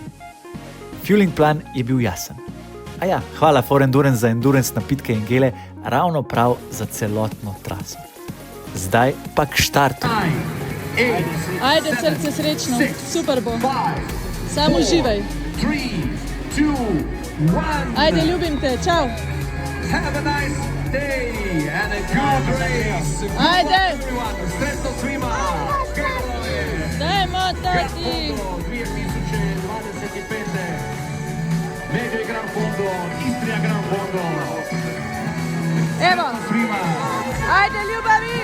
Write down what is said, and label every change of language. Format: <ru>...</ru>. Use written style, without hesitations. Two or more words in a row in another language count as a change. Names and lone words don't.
<en>Fueling plan</en> <sl>je bil jasen. Hvala For Endurance za endurance napitke in gele, ravno prav za celotno traso. Zdaj pa k štartu. Ajde, srce srečno, super bo. Samo uživaj. 3, 2, 1. Ajde, ljubim te, čau.</sl> <en>Have a nice day and a good race.</en> <sl>Ajde.</sl> <hr>Sretno svima. Dajmo tati. 2025. Medved Gran Fondo, Istrija Gran Fondo. Evo. Svima. Ajde, ljubavi.</hr>